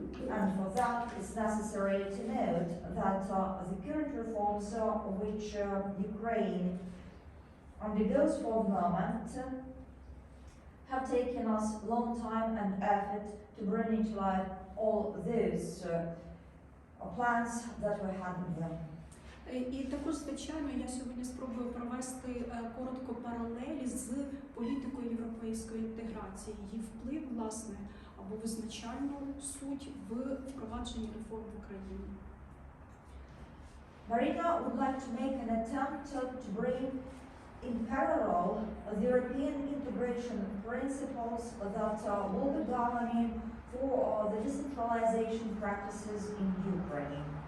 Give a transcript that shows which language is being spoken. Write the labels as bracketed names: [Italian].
[English] And for that, it's necessary to note that the current reforms which Ukraine undergoes for the moment have taken us long time and effort to bring into life all those plans that we had with them. [Ukrainian] І також, звичайно, я сьогодні спробую провести коротко паралелі з політикою європейської інтеграції, її вплив, власне, або визначальну суть в впровадженні реформ в Україні. [English] Maryna would like to make an attempt to bring in parallel the European integration principles that will be governing for the decentralization practices in Ukraine.